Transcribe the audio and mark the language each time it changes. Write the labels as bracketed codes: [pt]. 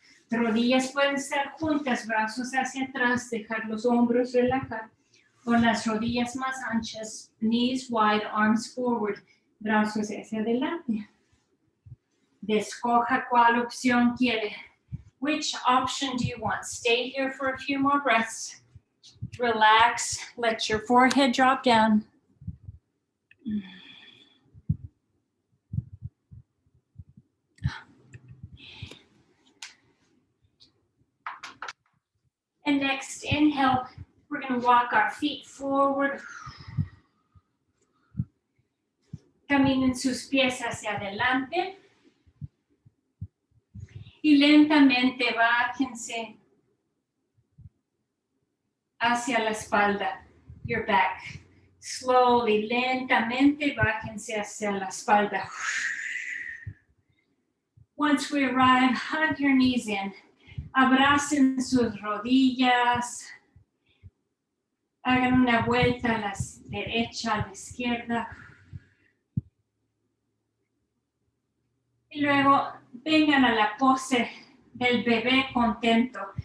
[es] Rodillas pueden estar juntas, brazos hacia atrás, dejar los hombros relajar. Con las rodillas más anchas, [en] knees wide, arms forward, [es] brazos hacia adelante. Escoja cuál opción quiere. [en] Which option do you want? Stay here for a few more breaths. Relax, let your forehead drop down. And next, inhale, we're going to walk our feet forward. [es] Caminen sus pies hacia adelante. Y lentamente bájense hacia la espalda, [en] your back. Slowly, [es] lentamente bájense hacia la espalda. [en] Once we arrive, hug your knees in. [es] Abracen sus rodillas. Hagan una vuelta a la derecha, a la izquierda. Y luego vengan a la pose del bebé contento.